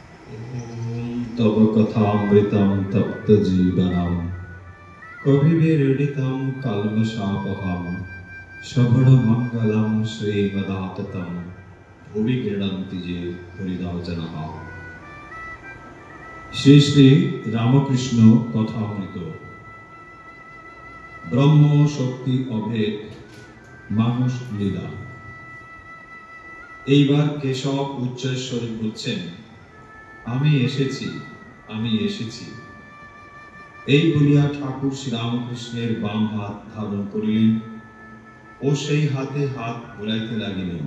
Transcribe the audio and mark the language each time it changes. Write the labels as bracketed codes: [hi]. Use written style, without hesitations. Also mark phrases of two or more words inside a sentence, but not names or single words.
[sa] तव कथामृतं तप्तजीवनम् कविभिरीडितं कल्मषापहं श्रवणमङ्गलं श्रीमदाततं भुवि गृह्णन्ति ये हरिदासजनः। श्री श्री रामकृष्ण कथामृत। ब्रह्म शक्ति अभेद मानुष लीला। [bn] এইবার কেশব উচ্চস্বরে বলছেন, আমি এসেছি, আমি এসেছি। এই বলিয়া ঠাকুর শ্রীরামকৃষ্ণের বাম হাত ধারণ করিলেন ও সেই হাতে হাত বুলাইতে লাগিলেন।